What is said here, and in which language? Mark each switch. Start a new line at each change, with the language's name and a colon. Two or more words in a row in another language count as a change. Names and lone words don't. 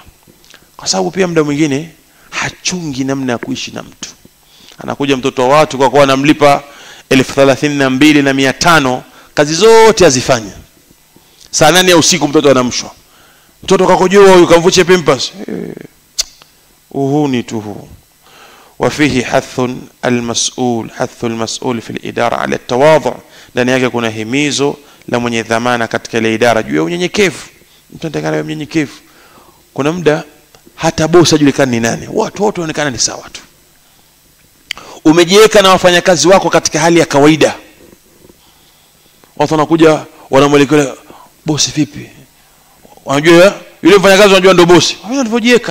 Swahili: Kwa sababu pia muda mwingine hachungi namna ya kuishi na mtu. Anakuja mtoto wa watu kwa kuwa anamlipa 32,500, kazi zote azifanya. Saa 8 ya usiku mtoto anamshwa. Mtoto kakojoa huyu kamvuche pampers. Uhuni tu huu.
Arabic: وفيه حث المسؤول في الإدارة على التواضع.
Swahili: ndani yake kuna himizo la mwenye dhamana katika ile idara juu ya unyenyekevu. Mtu anataka awe mnyenyekevu. Kuna muda hata bosi hajulikani ni nani, watu wote wanaonekana ni sawa tu. Umejiweka na wafanyakazi wako katika hali ya kawaida, watu wanakuja wanamwelekea bosi vipi, wanajua yule mfanyakazi anajua ndio bosi, wao walivyojiweka.